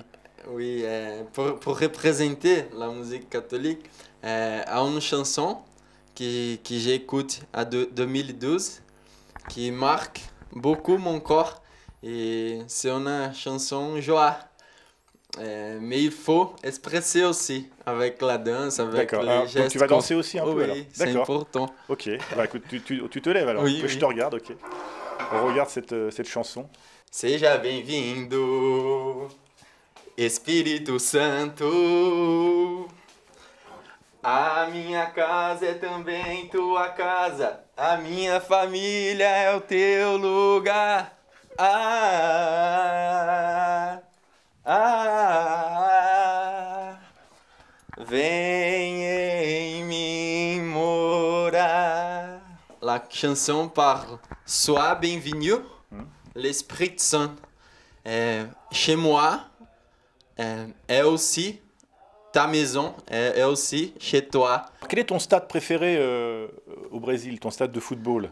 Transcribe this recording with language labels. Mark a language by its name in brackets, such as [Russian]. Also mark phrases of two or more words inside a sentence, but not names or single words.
[French] Oui, pour représenter la musique catholique, à une chanson que j'écoute à 2012 qui marque beaucoup mon corps et c'est une chanson joie. Mais il faut expresser aussi avec la danse, avec D'accord. les Alors, donc gestes. tu vas danser aussi un peu alors? Oui, c'est D'accord. important. Ok. Bah écoute, tu te lèves alors. Oui, Je oui. te regarde, ok. On regarde cette chanson. [Portuguese] Seja bem-vindo, Espírito Santo. A minha casa é também tua casa, a minha família é o teu lugar. Vem em mim morar. [French] La chanson parle Sois bienvenu, l'Esprit Saint. Chez moi, est aussi ta maison, est aussi chez toi. Quel est ton stade préféré au Brésil, ton stade de football?